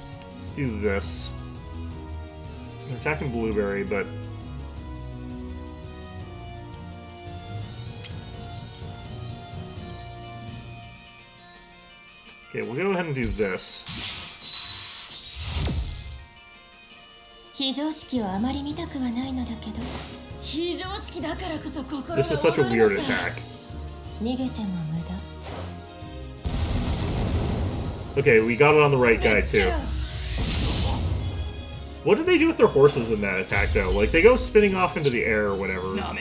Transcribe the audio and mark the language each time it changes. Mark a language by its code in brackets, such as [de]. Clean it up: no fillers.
[en] let's do this. I'm attacking Blueberry, but... Okay, we'll go ahead and do this. [ja] 非常識をあまり見たくはないのだけど、非常識だからこそ心が [en] This is such a weird attack. [ja] 逃げても無駄。 [en] Okay, we got it on the right guy too. What did they do with their horses in that attack though? Like they go spinning off into the air or whatever.